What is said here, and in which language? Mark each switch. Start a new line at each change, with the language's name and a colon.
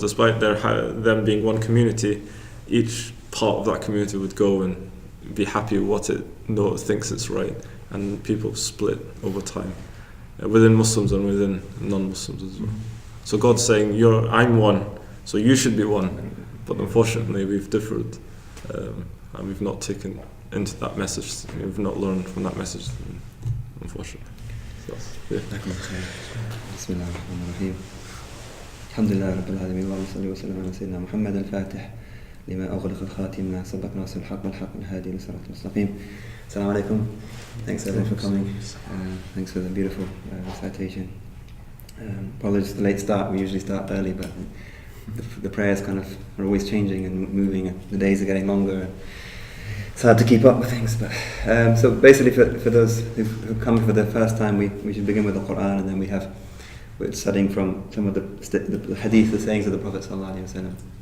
English: Despite them being one community, each part of that community would go and be happy with what it thinks it's right, and people split over time within Muslims and within non-Muslims as well. So God's saying, I'm one, so you should be one. But unfortunately, we've differed, and we've not taken into that message. We've not learned from that message, unfortunately. So, yeah.
Arabic: بسم الله الرحمن الرحيم الحمد لله رب العالمين اللهم صل وسلم على سيدنا محمد الفاتح لما أغلق الخاتم ما سبق ناصر الحق والحق والهادي لصراط المستقيم. Assalamu alaikum.
English: Thanks everyone for coming. Thanks for the beautiful recitation. Apologies for the late start. We usually start early, but the prayers kind of are always changing and moving, and the days are getting longer. It's hard to keep up with things, but so basically for those who've come for the first time, we should begin with the Qur'an, and then we're studying from some of the Hadith, the sayings of the Prophet sallallahu alaihi wasallam.